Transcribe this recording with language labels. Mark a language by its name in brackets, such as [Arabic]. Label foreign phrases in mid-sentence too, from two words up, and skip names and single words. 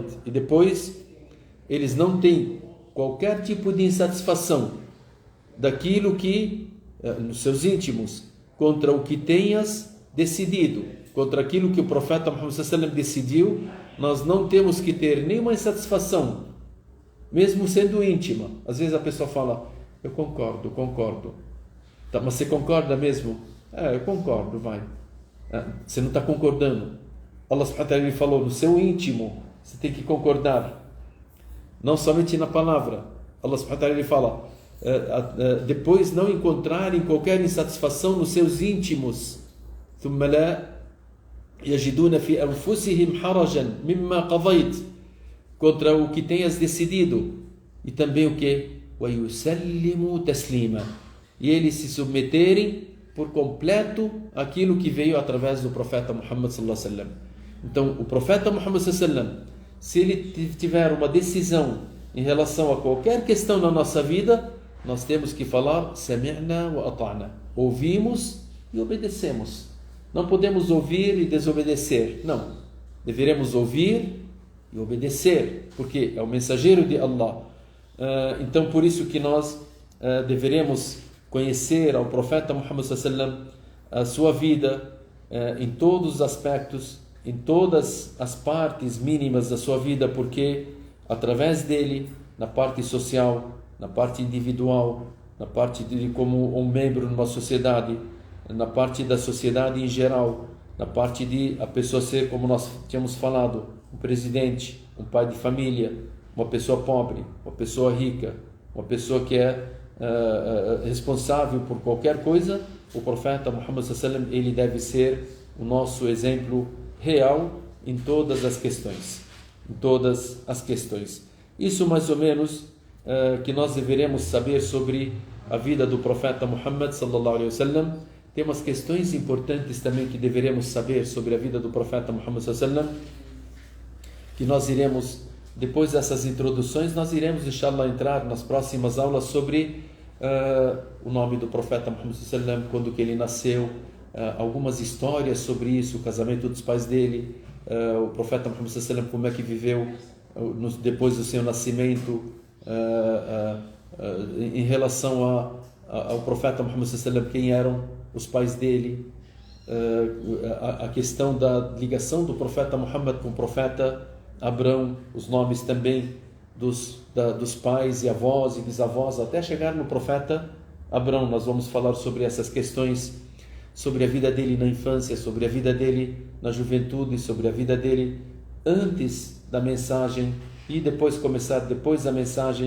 [Portuguese] E depois eles não têm qualquer tipo de insatisfação daquilo que nos seus íntimos, contra o que tenhas decidido, contra aquilo que o profeta Muhammad [Arabic] صلى الله عليه وسلم [Portuguese] decidiu. Nós não temos que ter nenhuma insatisfação, mesmo sendo íntima. Às vezes a pessoa fala: eu concordo. Tá, mas você concorda mesmo? Eu concordo, vai. Você não está concordando. Allah [Arabic] سبحانه وتعالى [Portuguese] falou: no seu íntimo você tem que concordar, não somente na palavra. Allah [Arabic] سبحانه وتعالى [Portuguese] fala: depois não encontrarem qualquer insatisfação nos seus íntimos. [Arabic] ثم لا يجدون في أنفسهم حرجا مما قضيت, [Portuguese] contra o que tenhas decidido. E também o que? [Arabic] وَيُسَلِّمُوا تَسْلِيمًا, [Portuguese] e eles se submeterem por completo àquilo que veio através do profeta Muhammad [Arabic] صلى الله عليه وسلم. [Portuguese] Então, o profeta Muhammad [Arabic] صلى الله عليه وسلم, [Portuguese] se ele tiver uma decisão em relação a qualquer questão na nossa vida, nós temos que falar [Arabic] سمعنا وأطعنا, [Portuguese] ouvimos e obedecemos. Não podemos ouvir e desobedecer, não. Deveremos ouvir e obedecer, porque é o mensageiro de Allah. Então, por isso que nós deveremos conhecer ao profeta Muhammad [Arabic] صلى الله عليه وسلم, [Portuguese] a sua vida em todos os aspectos, em todas as partes mínimas da sua vida, porque através dele, na parte social, na parte individual, na parte de como um membro numa sociedade, na parte da sociedade em geral, na parte de a pessoa ser, como nós tínhamos falado, um presidente, um pai de família, uma pessoa pobre, uma pessoa rica, uma pessoa que é responsável por qualquer coisa, o profeta Muhammad [Arabic] صلى الله عليه وسلم, [Portuguese] ele deve ser o nosso exemplo real em todas as questões. Em todas as questões. Isso mais ou menos que nós deveremos saber sobre a vida do profeta Muhammad [Arabic] صلى الله عليه وسلم. [Portuguese] Tem umas questões importantes também que deveremos saber sobre a vida do profeta Muhammad [Arabic] صلى الله عليه وسلم, [Portuguese] que nós iremos, depois dessas introduções, nós iremos, inshallah, entrar nas próximas aulas sobre o nome do profeta Muhammad [Arabic] صلى الله عليه وسلم, [Portuguese] quando que ele nasceu, algumas histórias sobre isso, o casamento dos pais dele, o profeta Muhammad [Arabic] صلى الله عليه وسلم, [Portuguese] como é que viveu depois do seu nascimento, em relação ao profeta Muhammad [Arabic] صلى الله عليه وسلم, [Portuguese] quem eram os pais dele, a questão da ligação do profeta Muhammad com o profeta Abrão, os nomes também dos pais e avós e bisavós, até chegar no profeta Abrão. Nós vamos falar sobre essas questões, sobre a vida dele na infância, sobre a vida dele na juventude, sobre a vida dele antes da mensagem e depois da mensagem.